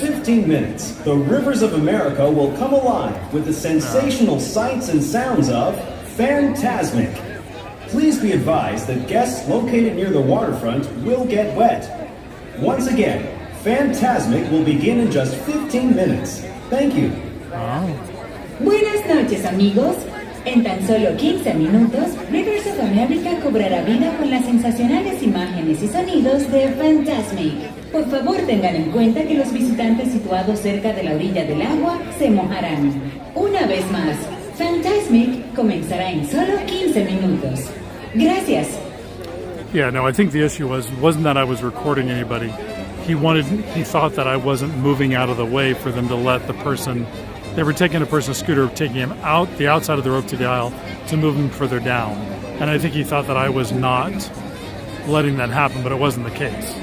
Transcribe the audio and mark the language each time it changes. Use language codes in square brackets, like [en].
[en] 15 minutes, the rivers of America will come alive with the sensational sights and sounds of Fantasmic. Please be advised that guests located near the waterfront will get wet. Once again, Fantasmic will begin in just 15 minutes. Thank you. [es] Buenas noches, amigos. En tan solo 15 minutos, Rivers of America cobrará vida con las sensacionales imágenes y sonidos de Fantasmic. Por favor, tengan en cuenta que los visitantes situados cerca de la orilla del agua se mojarán. Una vez más, Fantasmic comenzará en solo 15 minutos. Gracias. [en] Yeah, no, I think the issue wasn't that I was recording anybody. He thought that I wasn't moving out of the way for them to let the person. They were taking a person's scooter, taking him out the outside of the rope to the aisle to move him further down. And I think he thought that I was not letting that happen, but it wasn't the case.